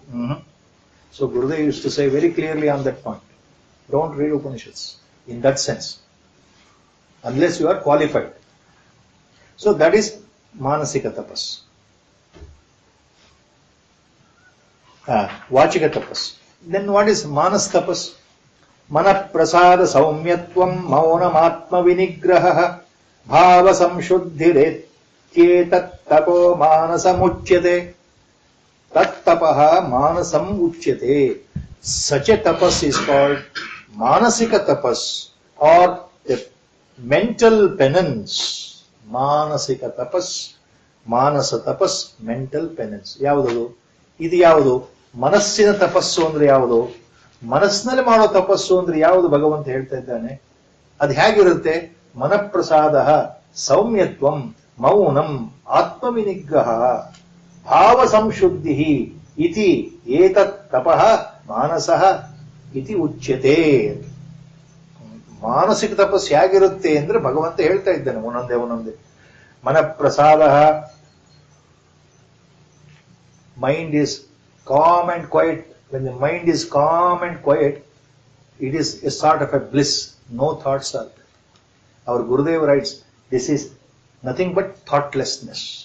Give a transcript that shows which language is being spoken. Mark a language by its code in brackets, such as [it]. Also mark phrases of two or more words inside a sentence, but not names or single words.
[en] So Gurudev used to say very clearly on that point, don't read Upanishads in that sense, unless you are qualified. So that is [sa] मानसिक तपस्. वाचिक तपस्. [en] Then what is [sa] मनस् तपस्? मनः प्रसाद सौम्यत्वं मौनमात्म विनिग्रह भाव संशुद्धिरित्येतत् तपो मानसम् उच्यते. तत् तपः मानसम् उच्यते. [en] Such a tapas is called [sa] मानसिक तपस्, [en] or a mental penance. [sa] मानसिक तपस्, मानस तपस्, [en] mental penance. [kn] Yavudu? ಇದು ಯಾವುದು? ಮನಸ್ಸಿನ ತಪಸ್ಸು ಅಂದ್ರೆ ಯಾವುದು? ಮನಸ್ಸಿನಲ್ಲಿ ಮಾಡೋ ತಪಸ್ಸು ಅಂದ್ರೆ ಯಾವುದು? ಭಗವಂತ ಹೇಳ್ತಾ ಇದ್ದಾನೆ. ಅದು ಹೇಗಿರುತ್ತೆ? [sa] ಮನಃಪ್ರಸಾದ ಸೌಮ್ಯತ್ವಂ ಮೌನಂ ಆತ್ಮವಿನಿಗ್ರಹ ಭಾವ ಸಂಶುದ್ಧಿ ಇತಿ ಏತತ್ ತಪಃ ಮಾನಸಃ ಇತಿ ಉಚ್ಯತೆ. [kn] ಮಾನಸಿಕ ತಪಸ್ಸು ಹೇಗಿರುತ್ತೆ ಅಂದ್ರೆ ಭಗವಂತ ಹೇಳ್ತಾ ಇದ್ದಾನೆ ಒಂದೊಂದೇ. ಮನಃಪ್ರಸಾದ, [en] mind is calm and quiet. When the mind is calm and quiet, it is a sort of a bliss. No thoughts are there. Our Gurudev writes, this is nothing but thoughtlessness.